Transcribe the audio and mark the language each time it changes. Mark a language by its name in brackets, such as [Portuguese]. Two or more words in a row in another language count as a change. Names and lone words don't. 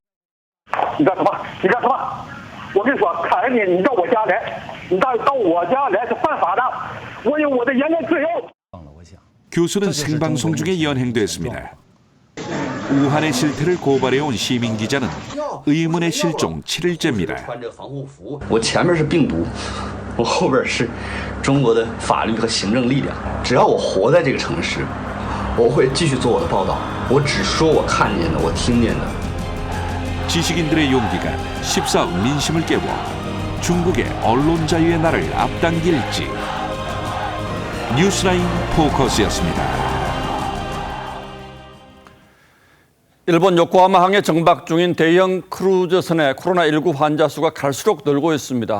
[Korean] 교수는 생방송 중에 연행됐습니다. 우한의 실태를 고발해온 시민 기자는 의문의 실종 7일째입니다. [Chinese] 我前面是病毒，我后边是中国的法律和行政力量。只要我活在这个城市，我会继续做我的报道。我只说我看见的，我听见的。 [Korean] 지식인들의 용기가 14억 민심을 깨워 중국의 언론 자유의 날을 앞당길지. 뉴스라인 포커스였습니다. 일본 요코하마항에 정박 중인 대형 크루즈선의 코로나19 환자 수가 갈수록 늘고 있습니다.